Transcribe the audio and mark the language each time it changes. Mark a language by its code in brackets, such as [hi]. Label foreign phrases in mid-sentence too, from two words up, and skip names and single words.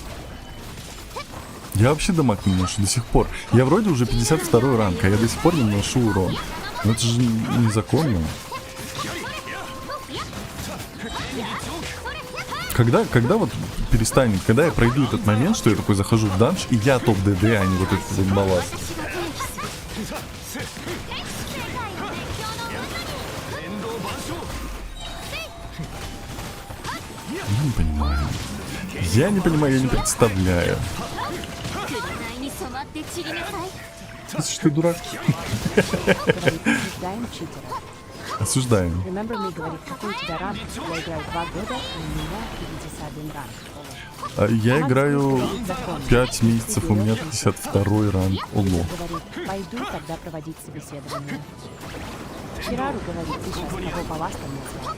[ru] Я вообще дамаг не наношу до сих пор. Я вроде уже 52 ранг, а я до сих пор не наношу урон. Но это же незаконно. Когда вот перестанет, когда я пройду этот момент, что я такой захожу в данж, и я топ ДД, а не вот этот вот балласт. [ja] 天道万象 [ru] Я не понимаю. Я не понимаю, я не представляю. [ja] 紅に染まって散りなさい [ru] Слышишь, ты дурак? Говорит, осуждаем читера. Осуждаем. Remember me говорит, какой у тебя ранг? Я играю 2 года, и у меня 51 ранг. Я Макс играю говорит, закон. 5 месяцев, у меня 52 ранг. Ого. Юзер говорит, пойду тогда проводить собеседование. Хирару говорит, ты сейчас кого балластом назвал?